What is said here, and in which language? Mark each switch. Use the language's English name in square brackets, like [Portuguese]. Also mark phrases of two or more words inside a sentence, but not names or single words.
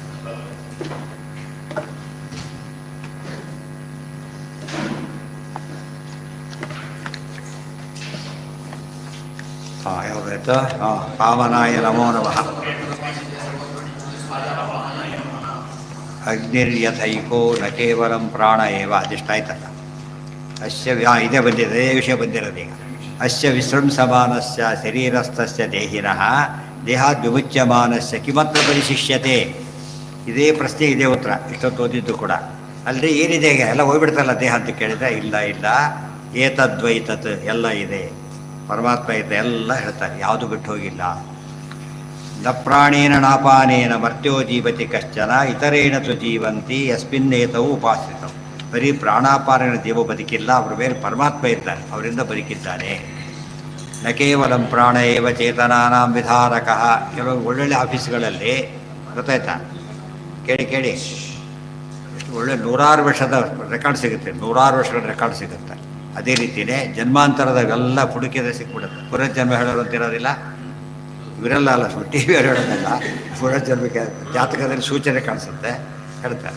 [Kannada] ಯಾವ್ದಾಯ್ತು? [Sanskrit] ಪಾವನಾಯ ನಮೋ ನಮಃ. ಅಗ್ನಿರ್ಯಥೈಕೋ ನ ಕೇವಲಂ ಪ್ರಾಣ ಏವ ಅದಿಷ್ಟಾಯ್ತಲ್ಲ. [Kannada] ಅಸ್ಯ ಇದೇ ಬಂದಿದೆ, ಇದೇ ವಿಷಯ ಬಂದಿರೋದು ಈಗ. [Sanskrit] ಅಸ್ಯ ವಿಸೃಂಸಮಾನಸ್ಯ ಶರೀರಸ್ಥಸ್ಯ ದೇಹಿನಃ ದೇಹಾದ್ ವಿಮುಚ್ಯಮಾನಸ್ಯ ಕಿಮತ್ರ ಪರಿಶಿಷ್ಯತೆ. [Kannada] ಇದೇ ಪ್ರಶ್ನೆ, ಇದೇ ಉತ್ತರ ಇಷ್ಟೊತ್ತು ಓದಿದ್ದು ಕೂಡ. ಅಲ್ಲಿ ಏನಿದೆ ಈಗ ಎಲ್ಲ ಹೋಗ್ಬಿಡ್ತಲ್ಲ ದೇಹ ಅಂತ ಕೇಳಿದ್ರೆ, ಇಲ್ಲ ಇಲ್ಲ, ಏತದ್ವೈತತ್ ಎಲ್ಲ ಇದೆ, ಪರಮಾತ್ಮ ಇದೆ ಎಲ್ಲ ಹೇಳ್ತಾರೆ, ಯಾವುದು ಬಿಟ್ಟು ಹೋಗಿಲ್ಲ. [Sanskrit] ನ ಪ್ರಾಣೇನ ನಾಪಾನೇನ ಮರ್ತ್ಯೋ ಜೀವತಿ ಕಶ್ಚನ ಇತರೇಣ ತು ಜೀವಂತಿ ಯಸ್ಮಿನ್ನೇತವು ಉಪಾಶ್ರಿತವು. [Kannada] ಬರೀ ಪ್ರಾಣಾಪಾನೇನ ಜೀವ ಬದುಕಿಲ್ಲ, ಅವ್ರ ಮೇಲೆ ಪರಮಾತ್ಮ ಇರ್ತಾನೆ, ಅವರಿಂದ ಬದುಕಿದ್ದಾನೆ. [Sanskrit] ನ ಕೇವಲಂ ಪ್ರಾಣ ಏವ ಚೇತನಾನಾಂ ವಿಧಾರಕಃ. [Kannada] ಕೆಲವು ಒಳ್ಳೊಳ್ಳೆ ಆಫೀಸ್ಗಳಲ್ಲಿ ಗೊತ್ತಾಯ್ತಾ, ಕೇಳಿ ಕೇಳಿ, ಎಷ್ಟು ಒಳ್ಳೆ 100 ವರ್ಷದ ರೆಕಾರ್ಡ್ ಸಿಗುತ್ತೆ, 100 ವರ್ಷಗಳ ರೆಕಾರ್ಡ್ ಸಿಗುತ್ತೆ. ಅದೇ ರೀತಿಯೇ ಜನ್ಮಾಂತರದಾಗೆಲ್ಲ ಹುಡುಕಿದ್ರೆ ಸಿಕ್ಬಿಡುತ್ತೆ. ಪುನರ್ಜನ್ಮ ಹೇಳೋರು ಅಂತಿರೋದಿಲ್ಲ, ಇವರೆಲ್ಲ ಅಲ್ಲ, ಟಿ ವಿ ಹೇಳೋದಲ್ಲ, ಪುನರ್ಜನ್ಮಕ್ಕೆ ಜಾತಕದಲ್ಲಿ ಸೂಚನೆ ಕಾಣಿಸುತ್ತೆ, ಹೇಳ್ತಾರೆ.